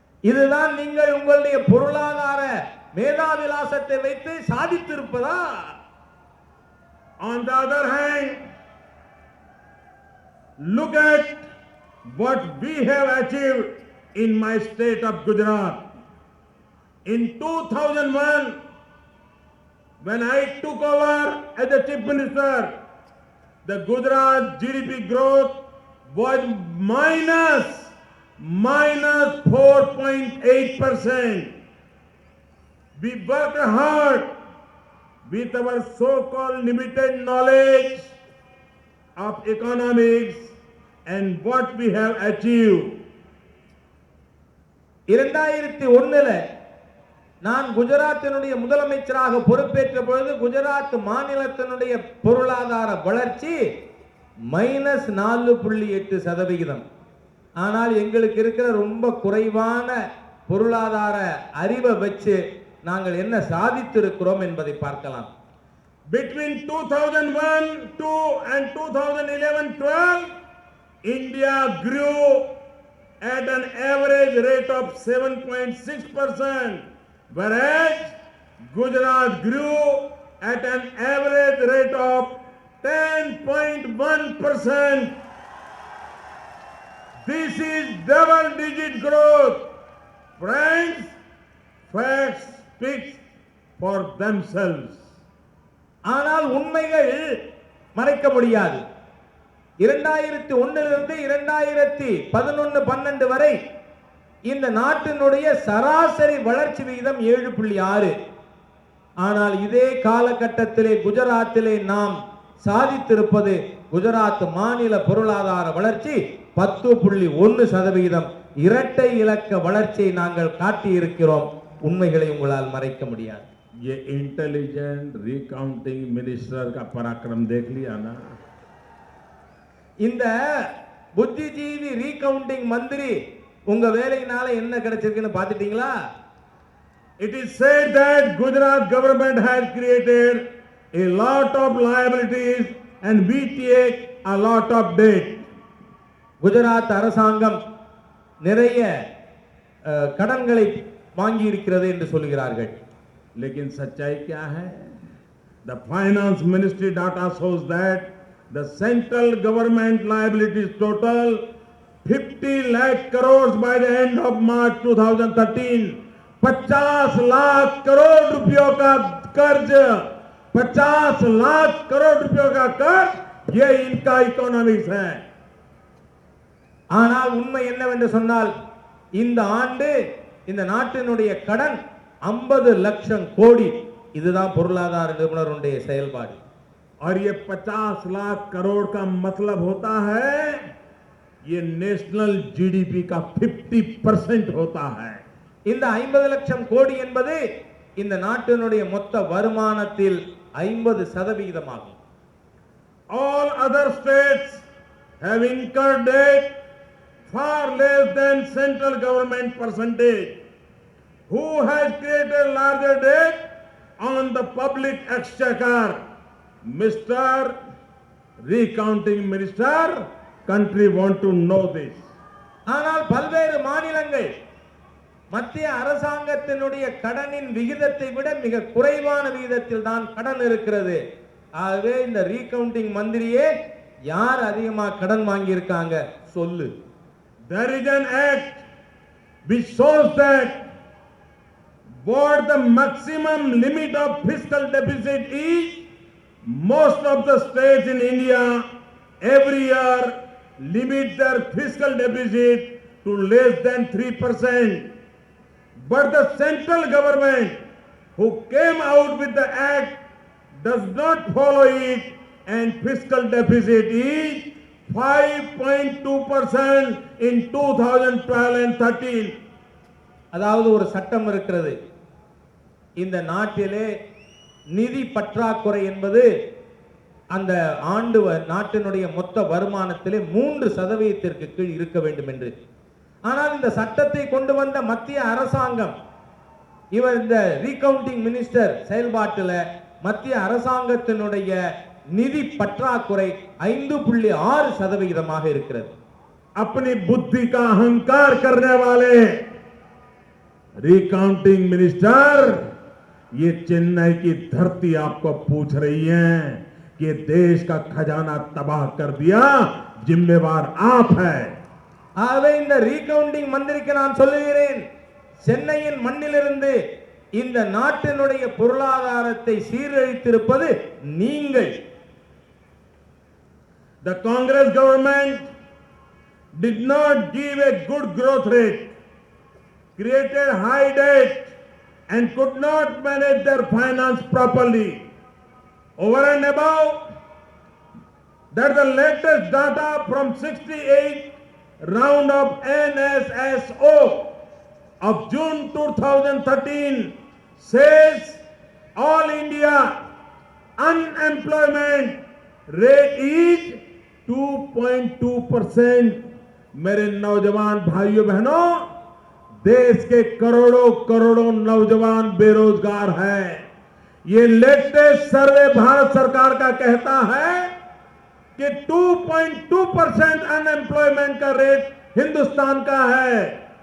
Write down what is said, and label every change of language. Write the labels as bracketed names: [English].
[Tamil] இதுதான் நீங்கள் உங்களுடைய பொருளாதார மேதாவிலாசத்தை வைத்து சாதித்திருப்பதா? [English] On the other hand, look at what we have achieved in my state of Gujarat. In 2001, when I took over as the Chief Minister, the Gujarat GDP growth was minus 4.8%. We worked hard with our so-called limited knowledge of economics and what we have achieved. [Tamil] 2001 நான் குஜராத்தினுடைய முதலமைச்சராக பொறுப்பேற்ற பொழுது குஜராத் மாநிலத்தினுடைய பொருளாதார வளர்ச்சி -4.8%. ஆனால் எங்களுக்கு இருக்கிற ரொம்ப குறைவான பொருளாதார அறிவை வச்சு நாங்கள் என்ன சாதித்திருக்கிறோம் என்பதை பார்க்கலாம். [English] Between 2001 and 2011-12, India grew at an average rate of 7.6%, whereas Gujarat grew at an average rate of 10.1%. This is double-digit growth. Friends, facts speak for themselves. [Tamil] ஆனால் உண்மைகள் மறைக்க முடியாது. 2001 2011-12 வரை இந்த நாட்டினுடைய சராசரி வளர்ச்சி விகிதம் 7.6. ஆனால் இதே காலகட்டத்திலே குஜராத்திலே நாம் சாதித்திருப்பது குஜராத் மாநில பொருளாதார வளர்ச்சி 10.1%. இரட்டை இலக்க வளர்ச்சியை நாங்கள் காட்டியிருக்கிறோம். உண்மைகளை உங்களால் மறைக்க முடியாது. [Hindi] ये इंटेलिजेंट रिकाउंटिंग मिनिस्टर का पराक्रम देख लिया ना? [Tamil] இந்த புத்திஜீவி ரீகவுண்டிங் மந்திரி உங்க வேலையினால என்ன கிடைச்சிருக்குன்னு பாத்துட்டீங்களா? [English] It is said that Gujarat government has created a lot of liabilities and we take a lot of debt. [Tamil] Gujarat அரசாங்கம் நிறைய கடன்களை வாங்கி இருக்கிறது என்று சொல்கிறார்கள். [Hindi] लेकिन सच्चाई क्या है? [English] The finance ministry data shows that the central government liabilities total 50 lakh crores by the end of March 2013. [Hindi] 50 lakh crore रुपयों का कर्ज, 50 लाख करोड़ रुपयों का कर्ज, ये इनका इकोनॉमिक्स है. [Tamil] ஆனால் உண்மை என்னவென்று சொன்னால் இந்த ஆண்டு இந்த நாட்டினுடைய கடன் 50 லட்சம் கோடி. இதுதான் பொருளாதார நிபுணருடைய செயல்பாடு. [Hindi] और ये 50 लाख करोड़ का मतलब होता है ये नेशनल जीडीपी का 50% होता है. [Tamil] இந்த 50 லட்சம் கோடி என்பது இந்த நாட்டினுடைய மொத்த வருமானத்தில் 50% ஆகும். [English] All other states have incurred debt far less than central government percentage. Who has created larger debt on the public exchequer? Mr. Recounting Minister, country want to know this. [Tamil] ஆனால் பல்வேறு மாநிலங்கள் மத்திய அரசாங்கத்தினுடைய கடனின் விகிதத்தை விட மிக குறைவான விகிதத்தில் தான் கடன் இருக்கிறது. ஆகவே இந்த ரீகவுண்டிங் மந்திரியே யார் அதிகமா கடன் வாங்கி இருக்காங்க சொல்லு. [English] There is an act which shows that what the maximum limit of fiscal deficit is. Most of the states in India every year limit their fiscal deficit to less than 3%. But the central government who came out with the act does not follow it, and fiscal deficit is 5.2% in 2012 and 13. [Tamil] அதாவது ஒரு சட்டம் இருக்கிறது. இந்த நாட்டிலே நிதி பற்றாக்குறை என்பது அந்த ஆண்டு நாட்டினுடைய மொத்த வருமானத்திலே 3% கீழ் இருக்க வேண்டும் என்று. ஆனால் இந்த சட்டத்தை கொண்டு வந்த மத்திய அரசாங்கம் இவர் இந்த ரீகவுண்டிங் மினிஸ்டர் செயல்பாட்டில் மத்திய அரசாங்கத்தினுடைய நிதி பற்றாக்குறை 5.6% இருக்கிறது. [Hindi] अपनी बुद्धि का अहंकार करने वाले रिकाउंटिंग मिनिस्टर, ये चेन्नई की धरती आपको पूछ रही है कि देश का खजाना तबाह कर दिया, जिम्मेवार आप है. [Tamil] ஆகவே இந்த ரீகவுண்டிங் மந்திரிக்கு நான் சொல்லுகிறேன், சென்னையின் மண்ணிலிருந்து இந்த நாட்டினுடைய பொருளாதாரத்தை சீரழித்திருப்பது நீங்கள். [English] The Congress government did not give a good growth rate, created high debt and could not manage their finance properly. Over and above that, the latest data from 68 round of NSSO of June 2013 says all India unemployment rate is 2.2%. [Hindi] मेरे नौजवान भाइयों बहनों, देश के करोड़ों करोड़ों नौजवान बेरोजगार हैं. ये लेटेस्ट सर्वे भारत सरकार का कहता है कि 2.2% अनएम्प्लॉयमेंट का रेट हिंदुस्तान का है.